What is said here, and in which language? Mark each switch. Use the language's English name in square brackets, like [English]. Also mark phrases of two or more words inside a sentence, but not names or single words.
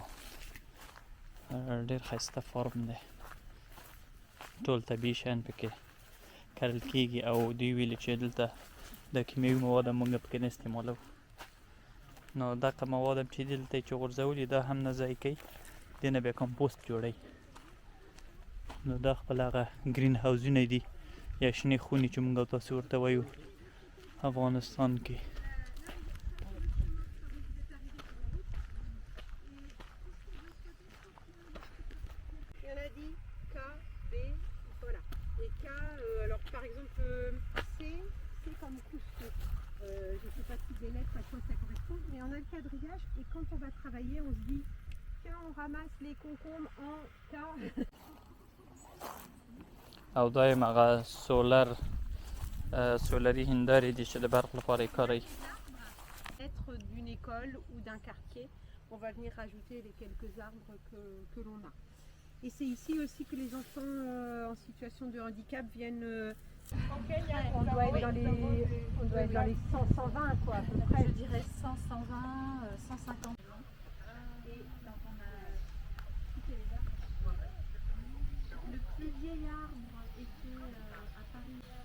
[Pashto] ډېر ښایسته فارم دی ټول طبیعي شیان پکې کرل کېږي او دوی ویلي چې دلته د کیمیاوي مواد هم موږ پکې نه استعمالوو نو دغه مواد هم چې دلته یې چې غورځولي دا هم نه ضایع کوي دې نه بیا کمپوسټ جوړوي نو دا خپل هغه ګرین هاوزونه دي یا شنې خونې چې موږ تاسو ورته وایو افغانستان کې [French] Il y en a dit K, B, voilà. Et K, alors par exemple C, c'est comme couscous. Je ne sais pas si des lettres à quoi ça correspond, mais on a le quadrillage et quand on va travailler, on se dit tiens, on ramasse les concombres en K. [Pashto] او دا یې هغه سولري هندارې دي چې د برق لپاره یې کاروي [French] Être d'une école ou d'un quartier, on va venir rajouter les quelques arbres que l'on a. Et c'est ici aussi que les enfants en situation de handicap viennent. On doit être dans les 100, 120 quoi, à peu près. Je dirais 100, 120, 150. Et donc on a coupé les arbres. Le plus vieil arbre était à Paris.